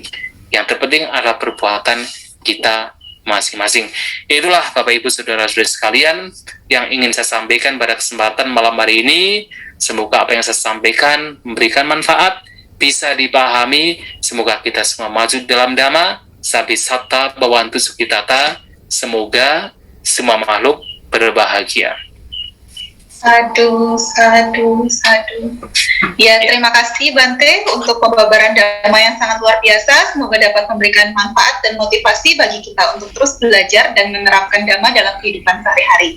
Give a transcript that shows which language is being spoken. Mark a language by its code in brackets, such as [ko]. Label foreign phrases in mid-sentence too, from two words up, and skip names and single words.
[id] Yang terpenting adalah perbuatan kita masing-masing. Itulah Bapak Ibu Saudara-saudari sekalian yang ingin saya sampaikan pada kesempatan malam hari ini. Semoga apa yang saya sampaikan memberikan manfaat, bisa dipahami. Semoga kita semua maju dalam dhamma, [pi] sabi satta bawantu sukitata. [id] Semoga semua makhluk berbahagia. [pi] Sadu, sadu, sadu. [id] Ya, terima kasih Bante untuk pembabaran dhamma yang sangat luar biasa. Semoga dapat memberikan manfaat dan motivasi bagi kita untuk terus belajar dan menerapkan dhamma dalam kehidupan sehari-hari.